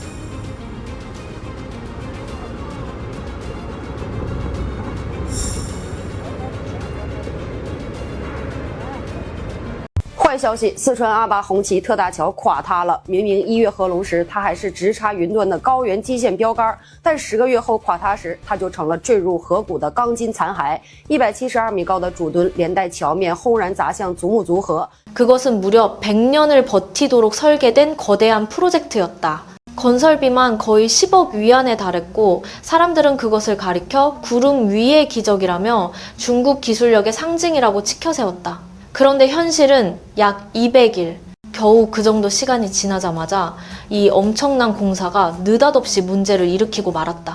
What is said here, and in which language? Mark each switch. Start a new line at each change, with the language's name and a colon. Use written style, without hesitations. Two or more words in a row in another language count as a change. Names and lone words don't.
Chinese: 坏消息，四川阿坝红旗特大桥垮塌了。明明1月合龙时，它还是直插云端的高原基线标杆，但10个月后垮塌时，它就成了坠入河谷的钢筋残骸。172米高的主墩连带桥面轰然砸向祖母族河。
Korean: 그것은 무려 100년을 버티도록 설계된 거대한 프로젝트였다. 건설비만 거의 10억 위안에 달했고 사람들은 그것을 가리켜 구름 위의 기적이라며 중국 기술력의 상징이라고 치켜세웠다. 그런데 현실은 약 200일, 겨우 그 정도 시간이 지나자마자 이 엄청난 공사가 느닷없이 문제를 일으키고 말았다.